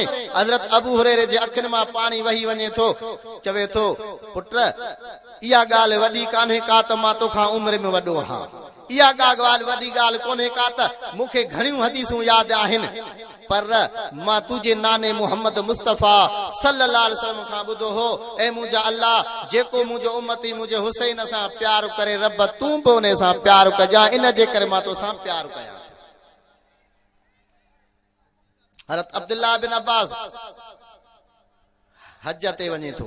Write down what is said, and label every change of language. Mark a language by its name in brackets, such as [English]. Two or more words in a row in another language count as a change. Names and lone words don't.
[Sindhi] हज़रत अबू हुरैरे जे अखियुनि मां पाणी वही वञे थो, चवे थो, पुट इहा ॻाल्हि वॾी कान्हे का त मां तोखां उम्र में वॾो आहियां, इहा ॻाल्हि वॾी ॻाल्हि कोन्हे का त मूंखे घणियूं हदीसूं यादि आहिनि पर मां तुंहिंजे नाने मुहम्मद मुस्तफ़ा [Arabic] صلى الله عليه وسلم [Sindhi] खां ॿुधो हो ऐ मुंहिंजा अल्लाह जेको मुंहिंजो उम्मती मुंहिंजे हुसैन सां प्यार करे रब तूं बि उन सां प्यार कजां इन जे करे मां तोसां प्यार कयां। हज़रत अब्दुल्लाह बिन अब्बास हज ते वञे थो।